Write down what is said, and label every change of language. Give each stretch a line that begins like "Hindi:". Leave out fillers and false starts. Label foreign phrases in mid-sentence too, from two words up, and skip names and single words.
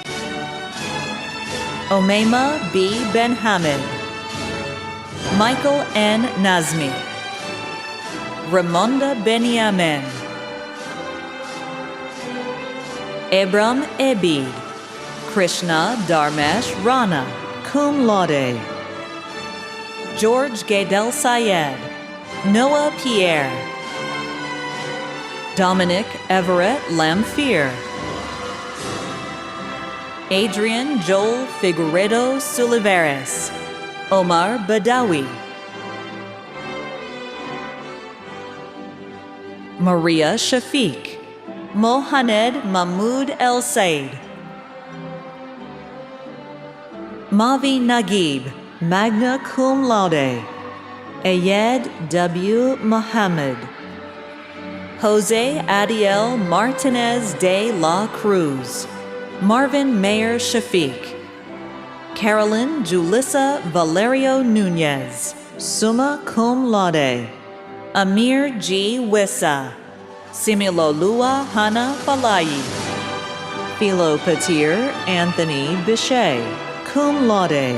English: Omema B. Benhamid. Michael N. Nazmi. Ramonda Benyamin. Ebram Ebid. Krishna Dharmesh Rana,
Latin: cum laude.
English: George Gaydel Sayed. Noah Pierre. Dominic Everett Lamphere. Adrian Joel Figueredo Suliveres. Omar Badawi. Maria Shafiq. Mohamed Mahmoud El Said. Mavi Naguib,
Latin: magna cum laude.
English: Ayed W. Mohammed. Jose Adiel Martinez de la Cruz. Marvin Mayer Shafiq. Carolyn Julissa Valerio Nunez,
Latin: summa cum laude.
English: Amir G. Wissa. Similolua Hana Falayi. Philo Patir Anthony Bichet,
Latin: cum laude.